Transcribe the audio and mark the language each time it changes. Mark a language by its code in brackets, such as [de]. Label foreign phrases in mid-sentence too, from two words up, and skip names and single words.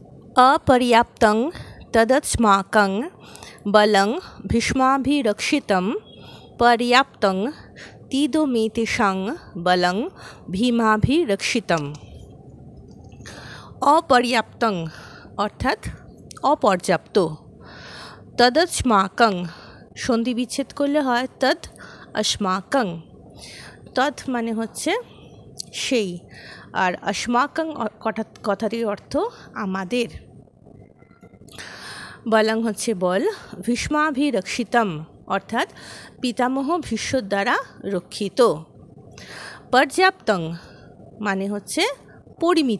[sa] अपर्याप्तं तदस्माकं बलं भीष्माभिरक्षितं पर्याप्तं तीदोमेतेषां बलं भीमाभिरक्षितम्। [bn] অপর্যাপ্তং অর্থাৎ অপর্যাপ্ত, তদস্মাকং সন্ধি বিচ্ছেদ করলে হয় [sa] তদ अस्माकं। [bn] তদ মানে হচ্ছে সেই, আর अस्माकं কথাটির অর্থ আমাদের। বলং হচ্ছে বল, ভীষ্মাভিরক্ষিতম অর্থাৎ পিতামহ ভীষ্মর দ্বারা রক্ষিত। পর্যাপ্তং মানে হচ্ছে পরিমিত।